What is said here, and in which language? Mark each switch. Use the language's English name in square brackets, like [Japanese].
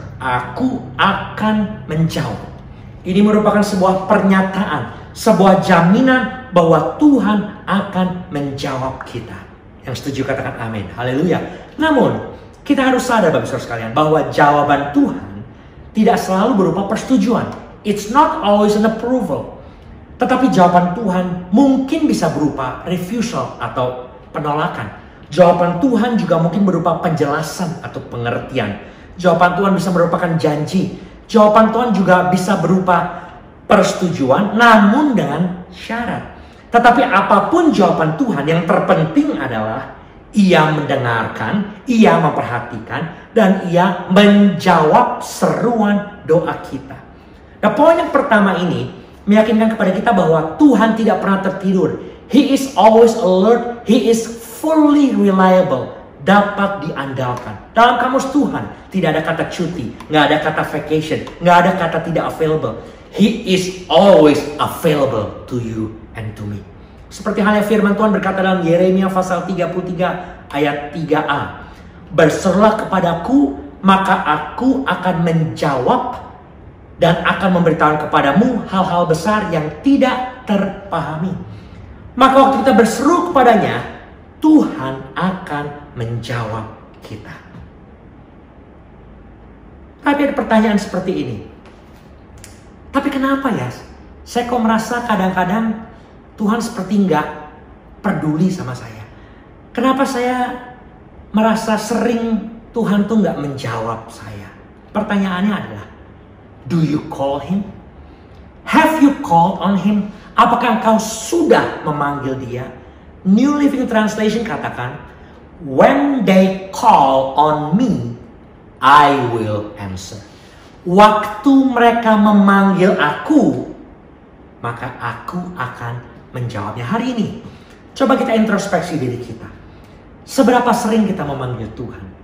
[Indonesian] Aku akan menjawab. Ini merupakan sebuah pernyataan, sebuah jaminan bahwa Tuhan akan menjawab kita. Yang setuju katakan amin. Haleluya. Namun, kita harus sadar Bapak Saudara sekalian bahwa jawaban Tuhan tidak selalu berupa persetujuan. [English] It's not always an approval. [Indonesian] Tetapi jawaban Tuhan mungkin bisa berupa refusal atau penolakan. Jawaban Tuhan juga mungkin berupa penjelasan atau pengertian. Jawaban Tuhan bisa merupakan janji. Jawaban Tuhan juga bisa berupa persetujuan namun dengan syarat. Tetapi apapun jawaban Tuhan, yang terpenting adalah ia mendengarkan, ia memperhatikan, dan ia menjawab seruan doa kita. Nah, poin yang pertama ini meyakinkan kepada kita bahwa Tuhan tidak pernah tertidur. [English] He is always alert, He is fully reliable, [Indonesian] dapat diandalkan. Dalam kamus Tuhan tidak ada kata cuti, nggak ada kata vacation, nggak ada kata tidak available. [English] He is always available to you and to me. [Indonesian] Seperti halnya firman Tuhan berkata dalam Yeremia pasal 33 ayat 3a. Berserulah kepadaku, maka aku akan menjawab dan akan memberitahukan kepadamu hal-hal besar yang tidak terpahami. Maka waktu kita berseru kepadanya, Tuhan akan menjawab kita. Tapi ada pertanyaan seperti ini. Tapi kenapa ya? Saya kok merasa kadang-kadang Tuhan seperti nggak peduli sama saya. Kenapa saya merasa sering Tuhan tuh nggak menjawab saya? Pertanyaannya adalah, [English] do you call Him? Have you called on Him? [Indonesian] Apakah engkau sudah memanggil Dia? [English] New Living Translation katakan, when they call on me, I will answer. [Indonesian] Waktu mereka memanggil aku, maka aku akan menjawabnya. Hari ini, coba kita introspeksi diri kita. Seberapa sering kita memanggil Tuhan?